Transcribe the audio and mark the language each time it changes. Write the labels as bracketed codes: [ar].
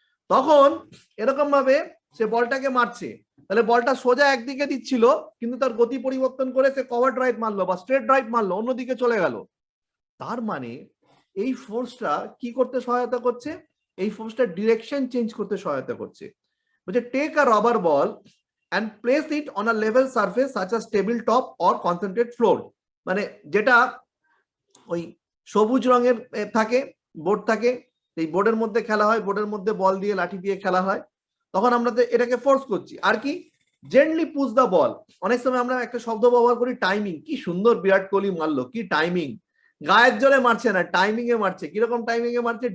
[bn] তখন এরকম ভাবে সে বলটাকে মারছে, তাহলে বলটা সোজা একদিকে দিচ্ছিল, কিন্তু তার গতি পরিবর্তন করে সে কভার ড্রাইভ মারলো বা স্ট্রেট ড্রাইভ মারলো, অন্যদিকে চলে গেল। তার মানে এই ফোর্সটা কি করতে সহায়তা করছে? এই ফোর্সটা ডিরেকশন চেঞ্জ করতে সহায়তা করছে। [en] বলছে take a rubber ball and place it on a level surface such as table top or concentrate floor. [bn] মানে যেটা ওই সবুজ রঙের থাকে, বোর্ড থাকে, এই বোর্ডের মধ্যে খেলা হয়, বোর্ডের মধ্যে বল দিয়ে লাঠি দিয়ে খেলা হয়, তখন আমরা এটাকে ফোর্স করছি। আর কি? [en] Gently push the ball. [bn] অনেক সময় আমরা একটা শব্দ ব্যবহার করি টাইমিং। কি সুন্দর বিরাট কোহলি মারলো, কি টাইমিং! গায়ের জোরে মারছে না, টাইমিং এ মারছে। কিরকম টাইমিং এ মারছে?